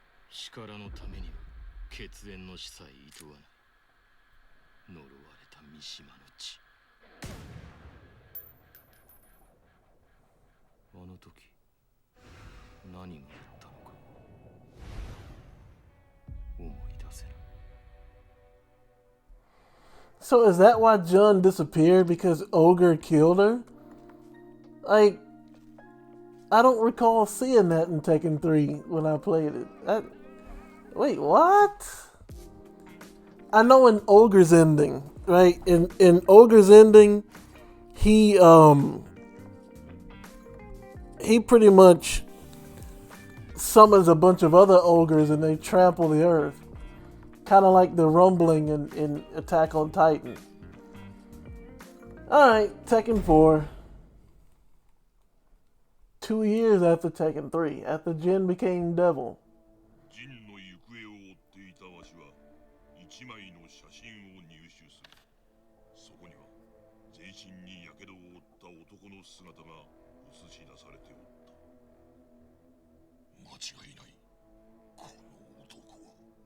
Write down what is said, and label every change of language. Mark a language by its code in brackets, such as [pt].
[ja] 力のためには血縁の死さえいとわぬ。呪われた三島の血。あの時何があったのか思い出せない。 [en] So is that why Jun disappeared? Because Ogre killed her? Like, I don't recall seeing that in Tekken 3 when I played it. Wait, what? I know in Ogre's ending, right? In Ogre's ending, he pretty much summons a bunch of other ogres and they trample the earth. Kind of like the rumbling in Attack on Titan. Alright, Tekken 4. 2 years after Tekken 3, after Jin became Devil. [ja] ジンの行方を追っていたわしは一枚の写真を入手する。そこには全身に火傷を負った男の姿が映し出されておった。間違いない。この男は。